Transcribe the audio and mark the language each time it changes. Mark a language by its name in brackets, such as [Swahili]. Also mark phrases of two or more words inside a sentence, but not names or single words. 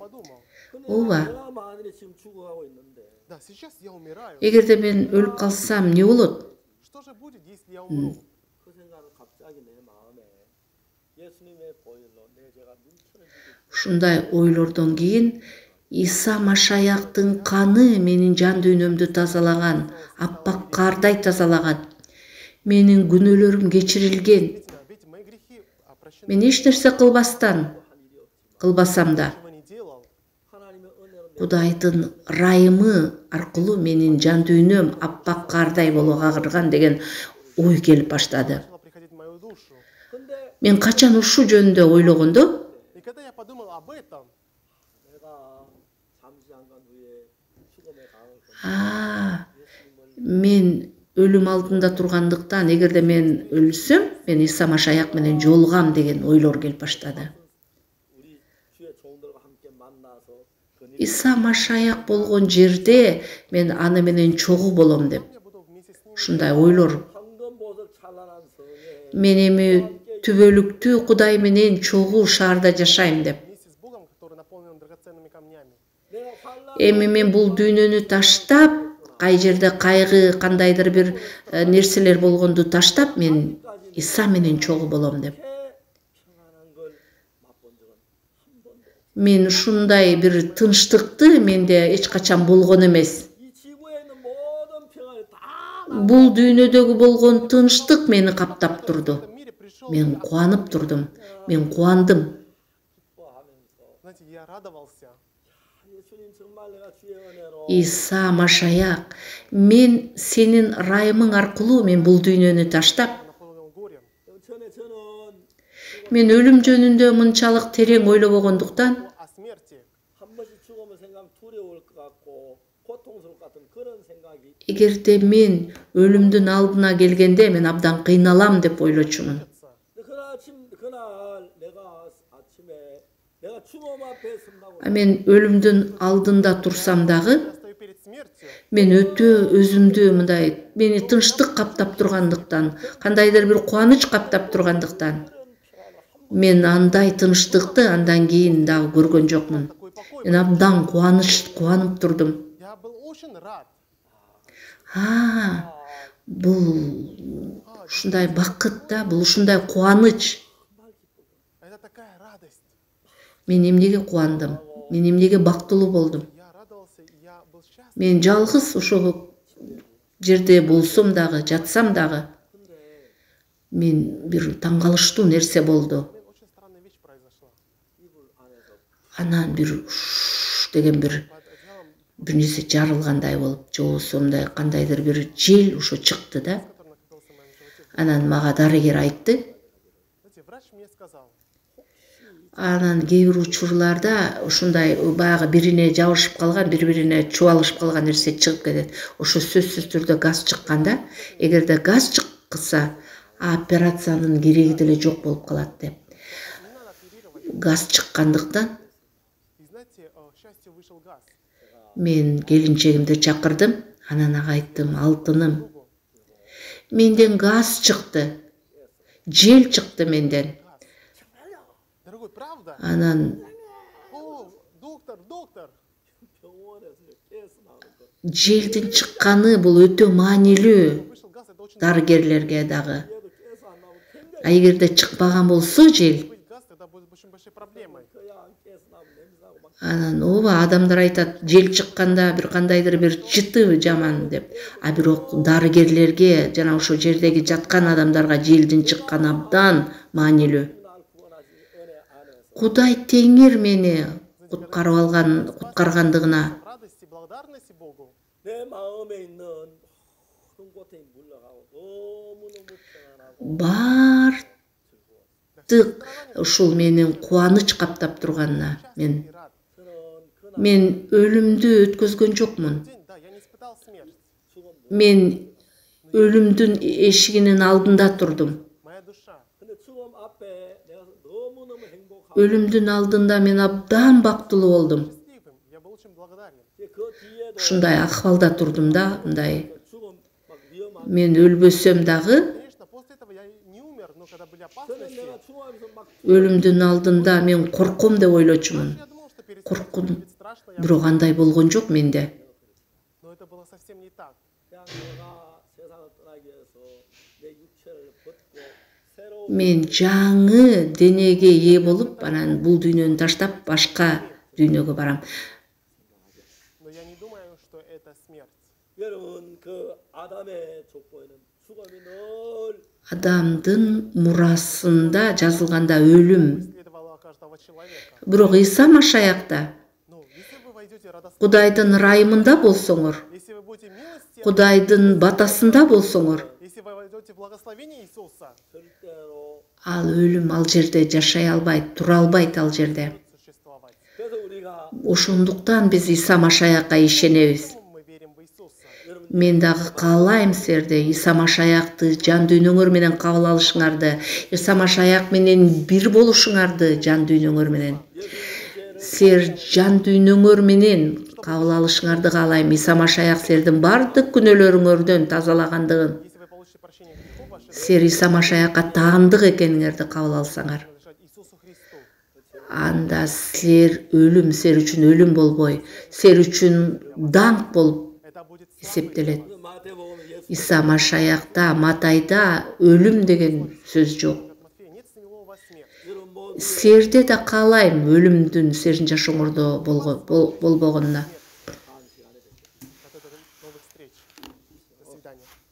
[Russian] подумал. [Korean] 근데 [Kyrgyz] ооба, [Korean] 내가 만일에 지금 죽어가고 있는데 [Russian] Да, сейчас я умираю. [Kyrgyz] эгерде мен өлүп калсам эмне болот? [Russian] Что же будет, если я умру? [Korean] 그 생각은 갑자기 내 마음에 예수님의 보혈로 내 죄가 눈천해지고 [Kyrgyz] Ушундай ойлордон кийин Иса Машаяктын каны менин жан дүйнөмдү тазалаган, аппак кардай тазалаган. Менин күнөөлөрүм кечирилген. [Russian] Ведь мои грехи прощены. [Kyrgyz] Мен эч нерсе кылбасам да, [Russian] Чего не делал, [Korean] 하나님의 은혜로 내 [Kyrgyz] Кудайдын ырайымы аркылуу менин жан дүйнөм аппак кардай болуп агырган деген ой келип баштады. [Russian] начало приходить в мою душу. [Korean] 근데 [Kyrgyz] Мен качан ушу жөнүндө ойлогондо, [Russian] И когда я подумал об этом, [Korean] 내가 잠시 한간 후에 죽음의 강을 [Kyrgyz] мен өлүм алдында тургандыктан эгерде мен өлсөм, мен Иса Машаяк менен жолугам деген ойлор келип баштады. [Korean] 우리 주의 종들과 함께 만나서 그늘 [Kyrgyz] Иса Машаяк болгон жерде мен аны менен чогуу болом деп. [Russian] я буду вместе с ним. [Kyrgyz] Ушундай ойлор. [Korean] 황금보석 찬란한 성에 [Kyrgyz] Мен эми түбөлүктүү Кудай менен чогуу шаарда жашайм деп. [Russian] Вместе с Богом, который наполнен драгоценными камнями. [Korean] 내가 환란 [Kyrgyz] Эми мен бул дүйнөнү таштап, кай жерде кайгы, кандайдыр бир нерселер болгонду таштап, мен Иса менен чогуу болом деп. [Korean] 평안한 걸 맛본 적은 한 번도 없어. [Kyrgyz] Мен ушундай бир тынчтыкты менде эч качан болгон эмес. [Korean] 이 지구에 있는 모든 평안을 다 [Kyrgyz] Бул дүйнөдөгү болгон тынчтык мени каптап турду. [Russian] В этом мире пришел, [Kyrgyz] Мен кубанып турдум. Мен кубандым. [Korean] 기뻐하면서 [Russian] знаете, я радовался. [Korean] 예수님 정말 내가 주의 은혜로 [Kyrgyz] Иса Машаяк, мен сенин ырайымың аркылуу мен бул дүйнөнү таштап, [Russian] Наполнен горем. [Korean] 전에 저는 [Kyrgyz] мен өлүм жөнүндө мынчалык терең ойлобогондуктан [Russian] О смерти. [Korean] 한 번씩 죽으면 생각 두려울 것 같고 고통스러울 것 같은 그런 생각이 [Kyrgyz] эгерде мен өлүмдүн алдына келгенде мен абдан кыйналам деп ойлочумун. [Korean] 근데 그날 내가 아침에 내가 죽음 앞에 선다고 [Kyrgyz] Мен өлүмдүн алдында турсам дагы, [Russian] Я стою перед смертью. [Kyrgyz] мен өтө өзүмдү мындай мени тынчтык каптап тургандыктан, кандайдыр бир кубаныч каптап тургандыктан, мен андай тынчтыкты андан кийин дагы көргөн жокмун. [Russian] Такой покой. [Kyrgyz] Мен абдан кубанып турдум. [Russian] Я был очень рад. [Kyrgyz] Бул ушундай бакыт да, бул ушундай кубаныч. [Russian] Это такая радость. [Kyrgyz] Мен эмнеге кубандым? Мен эмнеге бактылуу болдум? [Russian] Я радовался, я был счастлив. [Kyrgyz] Мен жалгыз ошол жерде болсом дагы, жатсам дагы, мен бир таң калыштуу нерсе болду. [Russian] Очень странная вещь произошла. [Kyrgyz] Анан бир деген бир [Russian] Под одеялом, [Kyrgyz] бир нерсе жарылгандай болуп, же болбосо мындай кандайдыр бир жел ошо чыкты да. [Russian] который накопился в моем животе. [Kyrgyz] Анан мага дарыгер айтты. [Russian] Знаете, врач мне сказал, [Kyrgyz] Анан кээ бир учурларда ушундай баягы бирине жабышып калган, бири-бирине чубалышып калган нерсе чыгып кетет. Ошо сөзсүз түрдө газ чыкканда, эгерде газ чыкса, операциянын кереги деле жок болуп калат деп. [Russian] не надо оперировать. [Kyrgyz] Газ чыккандыктан [Russian] И знаете, к счастью, вышел газ. [Kyrgyz] мен келинчегимди чакырдым. Анан ага айттым, алтыным, менден газ чыкты. Жел чыкты менден. [Russian] Дорогой, правда? [Kyrgyz] Анан [Russian] О, доктор. [Korean] 병원에서 깨서 나오는 거 [Kyrgyz] желдин чыкканы бул өтө маанилүү [Russian] Вышел газ, это очень [Kyrgyz] дарыгерлерге дагы. [Korean] 얘도 깨서 안 나오면 굉장히 [Kyrgyz] Эгерде чыкпаган болсо жел, [Russian] быть газ, тогда будет очень большой проблемой. [Korean] 그야 안 깨서 나오면 냄새나고 막 [Kyrgyz] анан ооба адамдар айтат, жел чыкканда бир кандайдыр бир жыты жаман деп. А бирок дарыгерлерге жана ошо жердеги жаткан адамдарга желдин чыкканы абдан маанилүү. [Korean] 날 구원하신 은혜 안에서 [Kyrgyz] Кудай теңир мени куткаргандыгына [Russian] Радости, благодарности Богу. [Korean] 내 마음에 있는 모든 고통이 물러가고 너무너무 평안하고 [Kyrgyz] бар каттык ушул менин кубаныч каптап турганына мен өлүмдү өткөзгөн жокмун. [Russian] День, да, я не испытал смерть. [Kyrgyz] Мен өлүмдүн эшигинин алдында турдум. [Russian] Моя душа [Korean] 근데 죽음 앞에 내가 너무너무 행복하고 [Kyrgyz] Өлүмдүн алдында мен абдан бактылуу болдум. [Russian] счастливым, я был очень благодарен. [Korean] 그 뒤에도 [Kyrgyz] Ушундай акыбалда турдум да, мындай. [Korean] 죽음 막 위험한 [Kyrgyz] Мен өлбөсөм дагы, [Russian] Конечно, после этого я не умер, но когда были [Korean] 저는 [Russian] опасности, [Korean] 내가 죽음하면서 막 [Kyrgyz] өлүмдүн алдында мен корком деп ойлочумун. [Russian] я думал, что перед [Kyrgyz] Коркун. [Russian] смертью будет страшно, [Kyrgyz] Бирок андай болгон жок менде. [Russian] но это было совсем не так. [Korean] 그냥 내가 세상을 떠나기 위해서 내 육체를 벗고 새로운 [Kyrgyz] Мен жаңы денеге ээ болуп, анан бул дүйнөнү таштап башка дүйнөгө барам. [Russian] Но я не думаю, что это смерть. [Korean] 여러분 그 아담의 족보에는 죽음이 늘 [Kyrgyz] Адамдын мурасында жазылганда өлүм. [Russian] Следовало каждого человека. [Kyrgyz] Бирок Иса Машаякта [Russian] Ну, если вы войдете в радостный, [Kyrgyz] Кудайдын райымында болсоңор, [Russian] если вы будете милости, [Kyrgyz] Кудайдын батасында болсоңор, [Russian] если вы войдете в благословение Иисуса, [Korean] 절대로 [Kyrgyz] ал өлүм ал жерде жашай албайт, тура албайт ал жерде. [Russian] будет существовать. [Korean] 그래서 우리가 [Kyrgyz] Ошондуктан биз Иса Машаякка ишенебиз. [Russian] Поэтому мы верим в Иисуса. [Kyrgyz] Мен дагы каалайм силерди Иса Машаякты жан дүйнөңөр менен кабыл алышыңарды, Иса Машаяк менен бир болушуңарды жан дүйнөңөр менен. Силер жан дүйнөңөр менен кабыл алышыңарды каалайм. Иса Машаяк силердин бардык күнөөлөрүңөрдөн тазалагандыгын, [Russian] Если вы получите прощение грехов ваших, [Kyrgyz] силер Иса Машаякка таандык экениңерди кабыл алсаңар, [Russian] принадлежать Иисусу Христу. [Kyrgyz] анда силер өлүм, силер үчүн өлүм болбой, силер үчүн даңк болуп [Russian] Это будет [Kyrgyz] эсептелет. [Korean] 마태복음 예수 [Kyrgyz] Иса Машаякта, Матайда өлүм деген сөз жок. [Russian] от Матфея. Нет с него у вас смерть. [Korean] 여러분 모두 [Kyrgyz] Силерде да каалайм өлүмдүн силердин жашооңордо болбогонуна.